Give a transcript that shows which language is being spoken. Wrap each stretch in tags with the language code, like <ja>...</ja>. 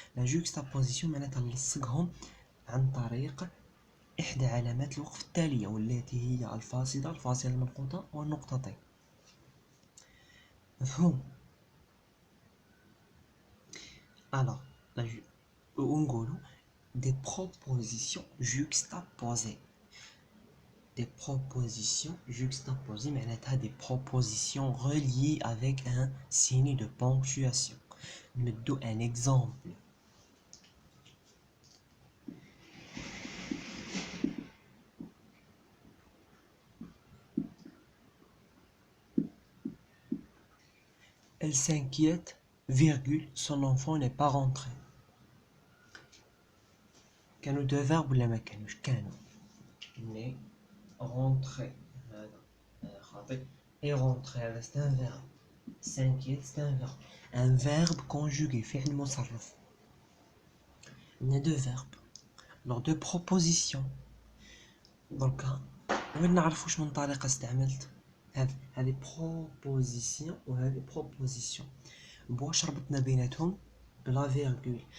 <ar>لا جوكستابوزيسيون معناتها نلصقهم عن طريق إحدى علامات الوقف التالية، والتي هي الفاصلة المنقوطة والنقطتين. مفهوم؟</ar> <fr>alors</fr> <ar>ونقولوا</ar> <fr>des propositions juxtaposées. Des propositions juxtaposées,</fr> <ar>معناتها</ar> <fr>des propositions reliées avec un signe de ponctuation.</fr> <ar>ندو</ar> <fr>un exemple. Elle s'inquiète, virgule, son enfant n'est pas rentré.</fr> <ar>كانوا</ar> <fr>deux verbes</fr> <ar>ولا ما كانوش؟ كانوا.</ar> <fr>Mais rentrer</fr> <ar>هذا خاطئ.</ar> <fr>Et rentrer</fr> <ar>هذا</ar> <fr>c'est un verbe. S'inquiète c'est un verbe. Un verbe conjugué</fr> <ar>فعل مصرف.</ar> <fr>Il y a deux verbes. Alors deux propositions. Donc</fr> <ar>وين نعرف واش من طريقة استعملت؟ هذه proposition وهذه proposition. بواش ربطنا بيناتهم؟ بلا فيرغول.</ar>